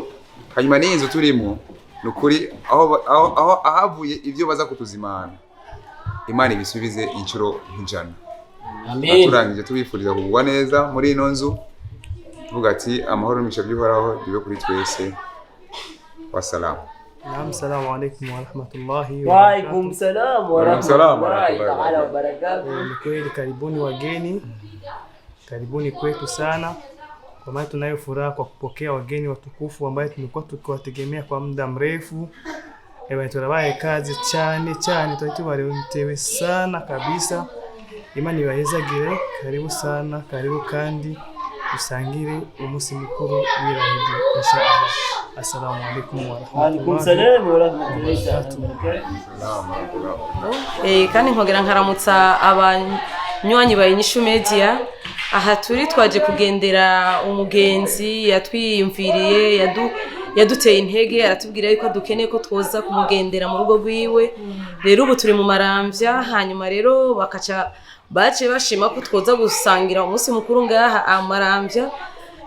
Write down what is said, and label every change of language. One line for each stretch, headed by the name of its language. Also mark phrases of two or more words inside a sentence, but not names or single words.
Rundi: Hanyuma n'inzu turimo nukuri aho ahavuye ivyo baza kutuzimana, Imana ibisubize inshuro nk'ijana. Amen. Turangije tubifuriza kugwa neza muri ino nzu, tuvuga ati amahoro n'imigisha by'Uhoraho bibe kuri twese. Wassalamu.
Arabic: السلام عليكم ورحمة الله وعليكم السلام ورحمة الله وبركاته.
Swahili: Kweli karibuni wageni, karibuni kwetu sana, kwa maana tunayo furaha kwa kupokea wageni watukufu ambao tumekuwa tukiwategemea kwa muda mrefu.
Rundi: Turabaye kazi cyane twatubaretewe sana kabisa. Imana ibahezagire,
Swahili: karibu sana, karibu
Rundi: kandi usangire umunsi mukuru w'Eid inshallah.
Arabic: السلام عليكم ورحمة الله و barakatuh.
Rundi: Kandi nkogera nkaramutsa abanywanyi ba Inyishu Media. Aha turi twaje kugendera umugenzi yatwiyumviriye yaduteye intege, aratubwira yuko dukeneye ko twoza kumugendera mu rugo rwiwe. Rero ubu turi mu maramvya, hanyuma rero bace bashima ko twoza gusangira umunsi mukuru ngaha amaramvya.